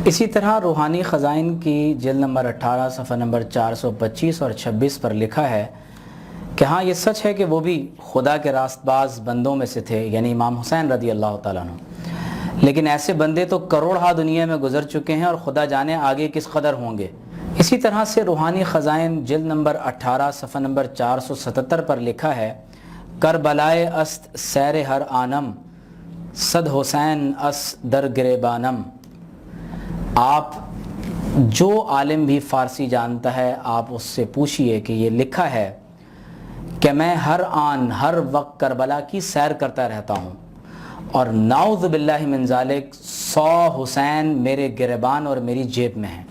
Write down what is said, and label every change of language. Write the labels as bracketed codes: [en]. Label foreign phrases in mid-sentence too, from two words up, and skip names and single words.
[ur] اسی طرح روحانی خزائن کی جلد نمبر 18 صفحہ نمبر 425 اور 26 پر لکھا ہے کہ ہاں، یہ سچ ہے کہ وہ بھی خدا کے راستباز بندوں میں سے تھے، یعنی امام حسین [ar] رضي الله تعالى عنه, [ur] لیکن ایسے بندے تو کروڑہا دنیا میں گزر چکے ہیں اور خدا جانے آگے کس قدر ہوں گے. اسی طرح سے روحانی خزائن جلد نمبر 18 صفحہ نمبر 477 پر لکھا ہے [fa] کربلائے است سیر ہر آنم صد حسین اس در گریبانم۔ [ur] آپ جو عالم بھی فارسی جانتا ہے آپ اس سے پوچھئے کہ یہ لکھا ہے کہ میں ہر آن ہر وقت کربلا کی سیر کرتا رہتا ہوں اور [ar] نعوذ باللہ من ذالک [ur] 100 حسین میرے گریبان اور میری جیب میں ہیں۔